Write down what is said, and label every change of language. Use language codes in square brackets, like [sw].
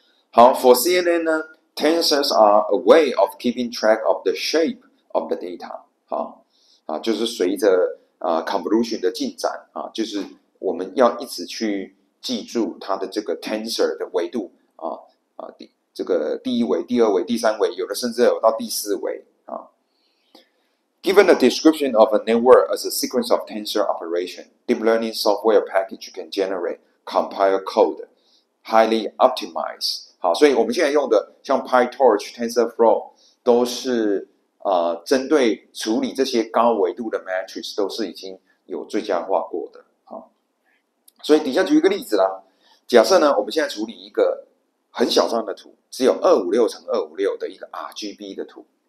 [en] 好 ，For CNN 呢 ，Tensors are a way of keeping track of the shape of the data。 [zh] 就是随着convolution 的进展啊，就是我们要一直去记住它的这个 tensor 的维度这个第1维、第2维、第3维，有的甚至有到第4维啊。 [en] Given a description of a network as a sequence of tensor operation, deep learning software package can generate compile code, highly optimized。 [zh] 好，所以我们现在用的像 PyTorch、TensorFlow 都是针对处理这些高维度的 matrix 都是已经有最佳化过的。好，所以底下举一个例子啦，假设呢，我们现在处理一个很小张的图，只有256×256的一个 RGB 的图。